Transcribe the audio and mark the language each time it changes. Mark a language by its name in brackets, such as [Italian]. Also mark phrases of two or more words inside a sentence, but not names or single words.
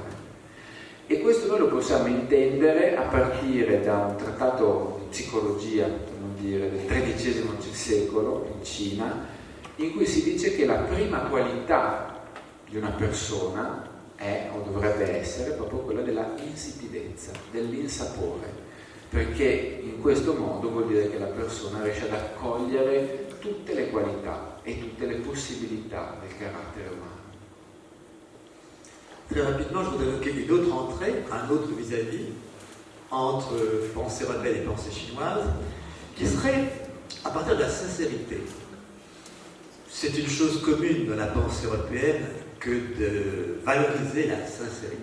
[Italian] E questo noi lo possiamo intendere a partire da un trattato di psicologia, per non dire, del XIII secolo in Cina, in cui si dice che la prima qualità di una persona è, o dovrebbe essere, proprio quella della insipidezza, dell'insapore, perché in questo modo vuol dire che la persona riesce ad accogliere tutte le qualità e tutte le possibilità del carattere umano. [French] Très rapidement, je voudrais évoquer une autre entrée, un autre vis-à-vis, entre pensée européenne et pensée chinoise, qui serait à partir de la sincérité. C'est une chose commune dans la pensée européenne que de valoriser la sincérité.